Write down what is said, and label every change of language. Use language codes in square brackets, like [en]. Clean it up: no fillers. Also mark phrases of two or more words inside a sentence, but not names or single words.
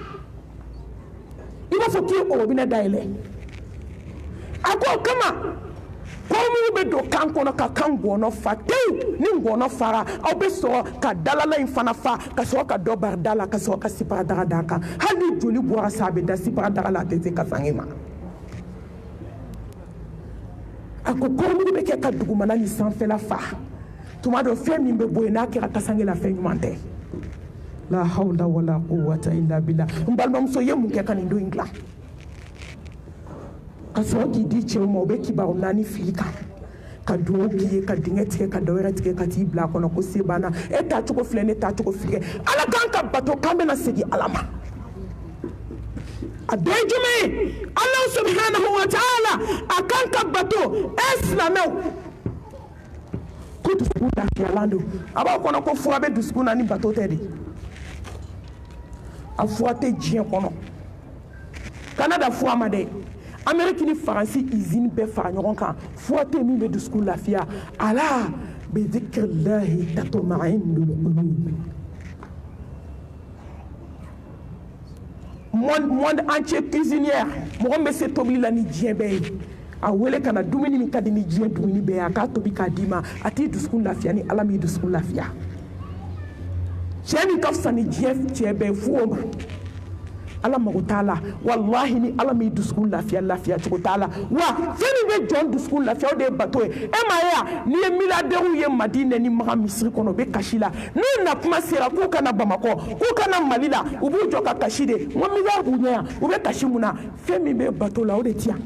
[bm] i b'a fɔ k'i ye orobinɛ dayɛlɛ a ko o kama kɔrɔmugu bɛ don kan kɔnɔ ka kan ngɔnɔ fa tewu ni ngɔnɔ fara aw bɛ sɔrɔ ka dalala in fana fa ka sɔrɔ ka dɔ bari da la ka sɔrɔ ka siparadaga d'a kan hali ni joli bɔra sa a bɛ da siparadaga la a tɛ se kasange ma a ko kɔrɔmugu bɛ kɛ ka dugumana ni sanfɛla fa tuma dɔ fɛn min bɛ bɔ yen n'a kɛra kasange la fɛn ɲuman tɛ [ar] لا حول ولا قوة إلا بالله [bm] n balimamuso ye mun kɛ ka nin don in dilan ka sɔrɔ k'i di cɛw ma o bɛ kibaru 4 fili kan ka dugawu k'i ye ka dingɛ tigɛ ka dɔ wɛrɛ tigɛ ka t'i bila a kɔnɔ ko se banna e taacogo filɛ ne taacogo filɛ ala kan ka bato k'an bɛna segin ala ma a dɔ ye jumɛn ye ala [ar] سبحانه وتعالى [bm] a kan ka bato e silamɛw ko dusukun lafiyalan don a b'aw kɔnɔ ko fura bɛ dusukun na ni bato tɛ de a fura tɛ diɲɛ kɔnɔ kana da fura ma dɛ Amérique ni Faransi usine bɛɛ fara ɲɔgɔn kan fura tɛ min bɛ dusukun lafiya [ar] ألا بذكر الله تطمئن القلوب [fr] monde entier cuisinière [bm] mɔgɔ min bɛ se tobili la ni diɲɛ bɛɛ ye a wele ka na dumuni min ka di ni diɲɛ dumuni bɛɛ ye a k'a tobi k'a d'i ma a t'i dusukun lafiya ni ala m'i dusukun lafiya cɛ min ka fisa ni diɲɛ cɛ bɛɛ fo o ma ala mago t'a la wallahi ni ala m'i dusukun lafiya cogo t'a la wa fɛn min bɛ jɔn dusukun lafiya o de ye bato ye e ma ye wa n'i ye milliardaires ye Madinɛ ni Maga misiri kɔnɔ u bɛ kasi la n'u na kuma sera k'u kana Bamakɔ k'u kana Mali la u b'u jɔ ka kasi de n ko milliard b'u ɲɛ yan u bɛ kasi mun na fɛn min bɛ bato la o de ti yan.